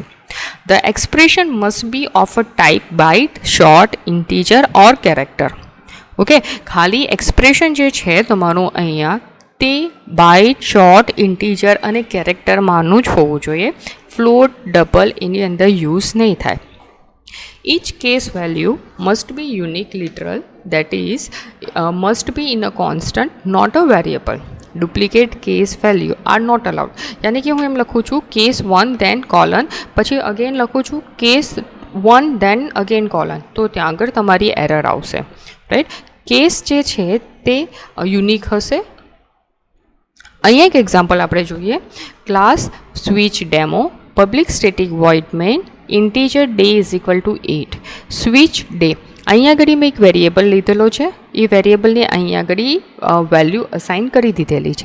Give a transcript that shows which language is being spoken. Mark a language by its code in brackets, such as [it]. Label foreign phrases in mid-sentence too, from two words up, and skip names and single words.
[en] the expression must be of a type byte, short, integer or character. [gu] ઓકે, ખાલી એક્સપ્રેશન જે છે તમારું અહીંયા તે [en] byte, short, integer [gu] અને કેરેક્ટરમાંનું જ હોવું જોઈએ. [en] float, double [gu] એની અંદર યુઝ નહીં થાય. [en] each case value must be unique literal, that is must be in a constant, not a variable. duplicate case value are not allowed. [hi] यानी कि [gu] હું એમ લખું છું [en] case 1 then colon, [gu] પછી અગેન લખું છું [en] case 1 then again colon, [gu] તો ત્યાં આગળ તમારી એરર આવશે, રાઈટ? કેસ જે છે તે યુનિક હશે. અહીંયા એક એક્ઝામ્પલ આપણે જોઈએ. [en] class switch demo, public static void main, integer day is equal to 8. switch day, [gu] અહીંયા આગળ મેં એક વેરિયેબલ લીધેલો છે, એ વેરિયેબલને અહીંયા આગળ [en] value assign [gu] કરી દીધેલી છે.